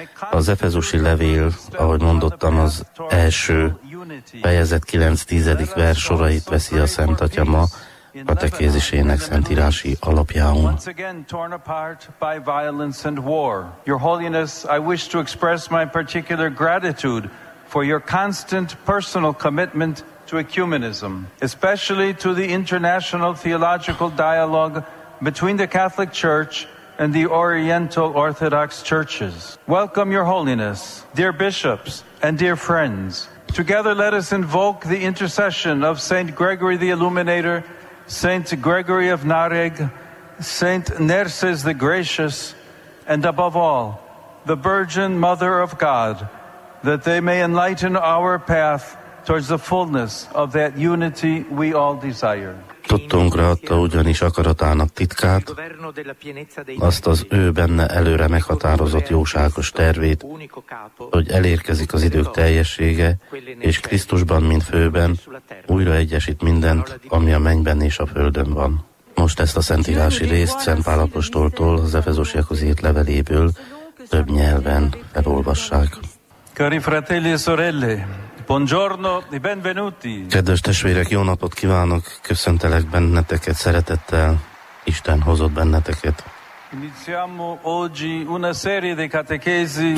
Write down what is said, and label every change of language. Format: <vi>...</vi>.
<hu>Az Efezusi Levél, ahogy mondottam, az első fejezet 9-10. Vers sorait veszi a Szent Atya ma, a tekézisének szentírási alapjául.</hu> <en>Once again torn apart by violence and war. Your Holiness, I wish to express my particular gratitude for your constant personal commitment to ecumenism, especially to the international theological dialogue between the Catholic Church and the Oriental Orthodox Churches. Welcome, Your Holiness, dear bishops and dear friends. Together let us invoke the intercession of Saint Gregory the Illuminator, Saint Gregory of Narreg, Saint Nerses the Gracious, and above all, the Virgin Mother of God, that they may enlighten our path towards the fullness of that unity we all desire.</en> <hu>Tudtunkra adta ugyanis akaratának titkát, azt az ő benne előre meghatározott jóságos tervét, hogy elérkezik az idők teljessége, és Krisztusban, mint főben, újra egyesít mindent, ami a mennyben és a földön van. Most ezt a szentírási részt Szent Pál apostoltól, az Efezusiakhoz írt leveléből több nyelven felolvassák.</hu> <it>Cari fratelli e sorelle, buongiorno e benvenuti.</it> <hu>Kedves testvérek, jó napot kívánok, köszöntelek benneteket szeretettel, Isten hozott benneteket.</hu> <it>Iniziamo oggi una serie di catechesi.</it>